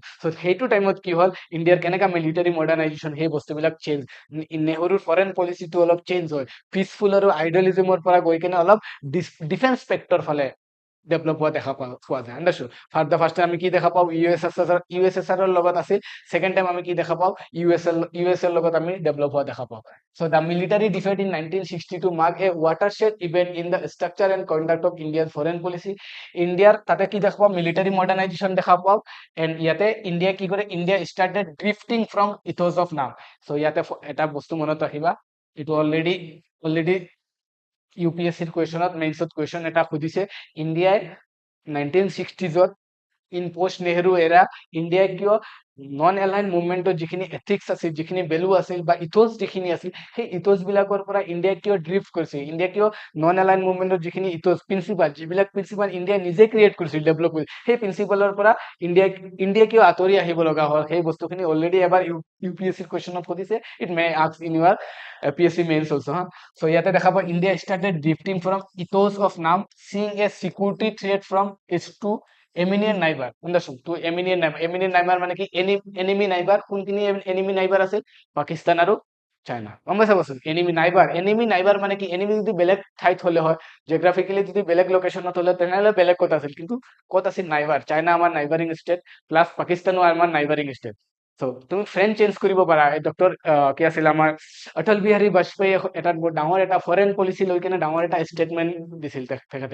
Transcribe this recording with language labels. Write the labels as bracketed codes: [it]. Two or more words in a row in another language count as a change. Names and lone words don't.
[as] সেইটো টাইমত কি হ'ল, ইণ্ডিয়াৰ কেনেকা [en] military modernization, [as] সেই বস্তুবিলাক চেঞ্জ, নেহৰুৰ [en] foreign policyটো [as] অলপ চেঞ্জ হয়, পিচফুল আৰু আইডিয়লিজিমৰ পৰা গৈ কেনে অলপ [en] defence sector [as] ফালে ডেভেলপ হোৱা দেখা পোৱা যায়, আন্দাৰষ্টুড। ফাৰ্ষ্ট আমি কি দেখা পাওঁ, ইউ এছ এছ আৰৰ লগত আছিল, [en] second time [as] আমি কি দেখা পাওঁ, ইউ এছ এৰ লগত আমি ডেভেলপ হোৱা দেখা পাওঁ। [en] The military defeat in 1962 mark a watershed event in the structure and conduct of Indiaৰ foreign policy। [as] ইণ্ডিয়াৰ তাতে কি দেখা পাওঁ, [en] military modernization [as] দেখা পাওঁ, এণ্ড ইয়াতে ইণ্ডিয়া কি কৰে, [en] India started drifting from ethos of NAM. [as] ইয়াতে এটা বস্তু মনত ৰাখিবা, এইটো অলৰেডি ইউপিএছচিৰ কুৱেশ্যনত, মেইনছত কুৱেশ্যন এটা সুধিছে, ইণ্ডিয়াই 1960s [en] in post Nehru [as] এৰা ইণ্ডিয়াই কিয় [en] non aligned movementত [as] যিখিনি এথিক্স আছিল, যিখিনি ভেলু আছিল বা ইথোজ যিখিনি আছিল, সেই ইথোজ বিলাকৰ পৰা ইণ্ডিয়াই কিয় ড্ৰিফ্ট কৰিছিল, ইণ্ডিয়া কিয় [en] non aligned movementত [as] যিখিনি [en] ethos principle, [as] যিবিলাক প্ৰিন্সিপাল ইণ্ডিয়াই নিজে ক্ৰিয়েট কৰিছিল, ডেভেলপ কৰিছিল, সেই প্ৰিন্সিপালৰ পৰা ইণ্ডিয়া কিয় আঁতৰি আহিব লগা হ'ল, সেই বস্তুখিনি অলৰেডি এবাৰ ইউপিএছচিৰ কুৱেশ্যনত সুধিছে। [en] It may ask in your PSC mains also. [as] ইয়াতে দেখা পাওঁ, [en] India started drifting from ethos of NAM, seeing a security threat from its two eminent neighbor, understood, to eminent neighbor [as] মানে কি, [en] enemy neighbor, [as] কোনখিনি [en] enemy neighbor [as] আছে, পাকিস্তান আৰু চাইনা, গম পাইছা বস্তু, [en] enemy neighbor [as] মানে কি, enemy যদি বেলেগ ঠাইত হলে হয়, জিঅগ্ৰাফিকেলি যদি বেলেগ লোকেশ্যনত হলে, তেনেহলে বেলেগ ক'ত আছিল, কিন্তু ক'ত আছিল, নাইবাৰ, চাইনা আমাৰ [en] neighbouring state, [as] প্লাছ পাকিস্তানো আমাৰ [en] neighbouring state. [as] তুমি [en] friend change [as] কৰিব পাৰা। ডক্টৰ কি আছিল আমাৰ অটল বিহাৰী বাজপেয়ী এটা ডাঙৰ এটা [en] foreign policy [as] লৈ কেনে ডাঙৰ এটা ষ্টেটমেণ্ট দিছিল তেখেতে।